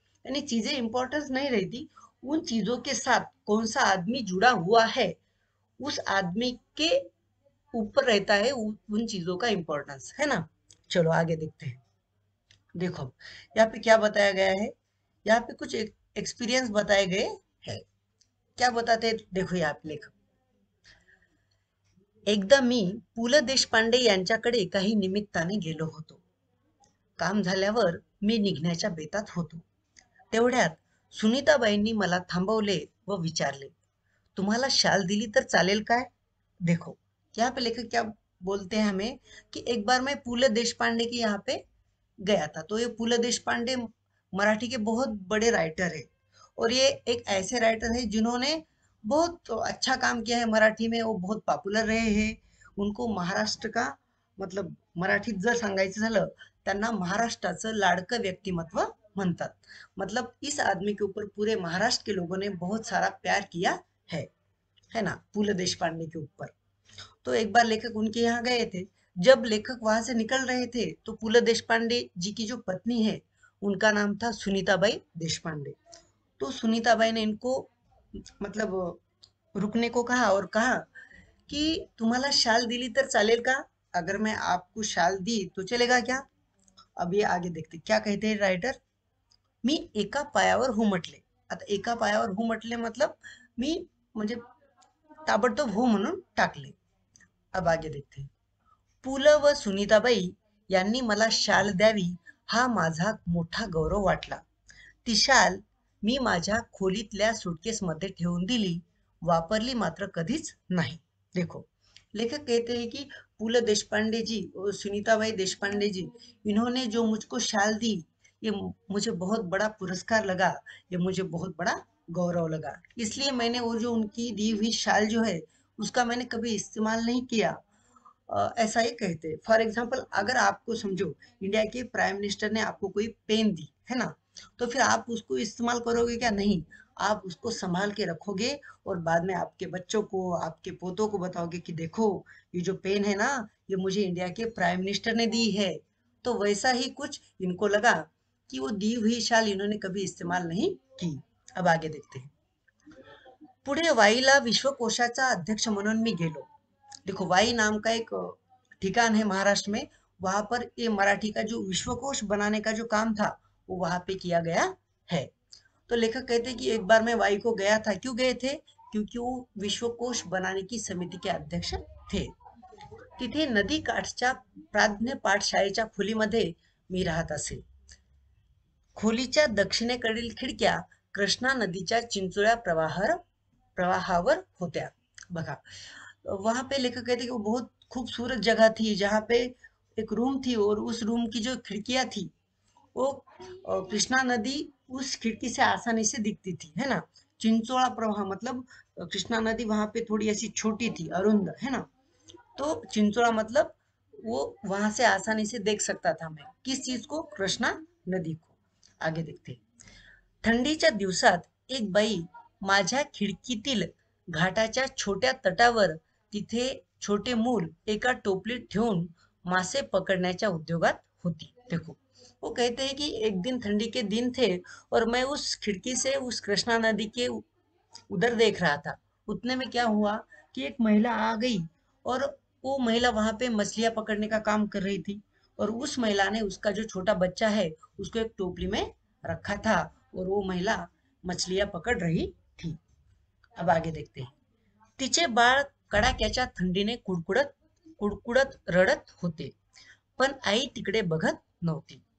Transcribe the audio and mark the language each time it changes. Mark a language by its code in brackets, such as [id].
[hi] यानी चीजें इंपॉर्टेंस नहीं रहती, उन चीजों के साथ कौन सा आदमी जुड़ा हुआ है, उस आदमी के ऊपर रहता है उन चीजों का इंपॉर्टेंस, है ना. चलो आगे देखते हैं. देखो, यहाँ पे क्या बताया गया है. यहाँ पे कुछ एक्सपीरियंस बताए गए हैं. क्या बताते हैं, देखो यहाँ पे लेखक. [mr] एकदा मी पु ल देशपांडे यांच्याकडे काही निमित्ताने गेलो होतो. काम झाल्यावर मी निघण्याच्या बेतात होतो. तेवढ्यात सुनीताबाईंनी मला थांबवले व विचारले, तुम्हाला शाल दिली तर चालेल काय. [hi] देखो, यहाँ पे लेखक क्या बोलते हैं हमें, कि एक बार मैं पुल देशपांडे के यहाँ पे गया था. तो ये पुल देशपांडे मराठी के बहुत बड़े राइटर है, और ये एक ऐसे राइटर है जिन्होंने बहुत अच्छा काम किया है मराठी में. वो बहुत पॉप्युलर रहे हैं. उनको महाराष्ट्र का मतलब [mr] मराठीत जर सांगायचं झालं, त्यांना महाराष्ट्राचं लाडकं व्यक्तिमत्व म्हणतात. [hi] मतलब इस आदमी के ऊपर पूरे महाराष्ट्र के लोगों ने बहुत सारा प्यार किया है ना, पुल देशपांडे के ऊपर. तो एक बार लेखक उनके यहाँ गए थे. जब लेखक वहां से निकल रहे थे, तो पुल देशपांडे जी की जो पत्नी है, उनका नाम था सुनीताबाई देशपांडे. तो सुनीताबाई ने इनको मतलब रुकने को कहा और कहा कि [mr] तुम्हाला शाल दिली तर चालेल का. [hi] अगर मैं आपको शाल दी तो चलेगा क्या. अब ये आगे देखते क्या कहते हैं राइटर. [mr] मी एका पायावर हुमटले. आता एका पायावर हुमटले मतलब मी म्हणजे ताबडतोब हो म्हणून टाकले. [hi] अब आगे देखते हैं. [mr] पु ल व सुनीताबाई यांनी मला शाल द्यावी, हा माझा मोठा गौरव वाटला. ती शाल मी माझ्या खोलीतल्या सुटकेसमध्ये ठेवून दिली, वापरली मात्र कधीच नाही. [hi] देखो, लेखक कहते हैं कि पुल देशपांडे जी और सुनीताबाई देशपांडे जी, इन्होंने जो मुझको शाल दी, ये मुझे बहुत बड़ा पुरस्कार लगा, ये मुझे बहुत बड़ा गौरव लगा. इसलिए मैंने वो जो उनकी दी हुई शाल जो है, उसका मैंने कभी इस्तेमाल नहीं किया. ऐसा ही कहते हैं. फॉर एग्जाम्पल, अगर आपको समझो इंडिया के प्राइम मिनिस्टर ने आपको कोई पेन दी है ना, तो फिर आप उसको इस्तेमाल करोगे क्या. नहीं, आप उसको संभाल के रखोगे, और बाद में आपके बच्चों को आपके पोतों को बताओगे कि देखो, ये जो पेन है ना, ये मुझे इंडिया के प्राइम मिनिस्टर ने दी है. तो वैसा ही कुछ इनको लगा कि वो दी हुई शाल इन्होंने कभी इस्तेमाल नहीं की. अब आगे देखते हैं. [mr] पुढे वाईला विश्वकोशाचा अध्यक्ष म्हणून मी गेलो. [hi] देखो, वाई नाम का एक ठिकान है महाराष्ट्र में. वहां पर ये मराठी का जो विश्वकोश बनाने का जो काम था, वो वहां पे किया गया है. तो लेखक कहते हैं कि एक बार मैं वाई को गया था. क्यों गए थे? क्योंकि वो विश्वकोश बनाने की समिति के अध्यक्ष थे. [mr] तिथे नदी काठच्या प्राज्ञ पाठशाळेच्या खोलीमध्ये मी राहत असे. खोलीच्या दक्षिणेकडील खिडक्या कृष्णा नदीच्या चिंचोळ्या प्रवाहावर होत्या. [hi] बघा, वहां पे लेखक कहते कि वो बहुत खूबसूरत जगह थी, जहाँ पे एक रूम थी, और उस रूम की जो खिड़कियां थी, वो कृष्णा नदी उस खिड़की से आसानी से दिखती थी, है ना. चिंचोड़ा प्रवाह मतलब कृष्णा नदी वहां पे थोड़ी ऐसी छोटी थी, अरुंद, है ना। तो चिंचोड़ा मतलब वो वहां से आसानी से देख सकता था मैं, किस चीज को, कृष्णा नदी को। आगे देखते हैं. [mr] थंडीच्या दिवसात एक बाई माझ्या खिडकीतील घाटाच्या छोट्या तटावर तिथे छोटे मूल एका टोपलीत ठेवून मासे पकड़ण्याच्या उद्योगात होती. [hi] देखो, वो कहते हैं कि एक दिन ठंडी के दिन थे और मैं उस खिड़की से उस कृष्णा नदी के उधर देख रहा था. उतने में क्या हुआ कि एक महिला आ गई और वो महिला वहां पे मछलियां पकड़ने का काम कर रही थी. और उस महिला ने उसका जो छोटा बच्चा है उसको एक टोकरी में रखा था और वो महिला मछलियां पकड़ रही थी. अब आगे देखते हैं. [mr] तिचे बाळ कडाक्याच्या थंडीने कुडकुडत कुडकुडत रडत होते, पण आई तिकडे बघत नव्हती.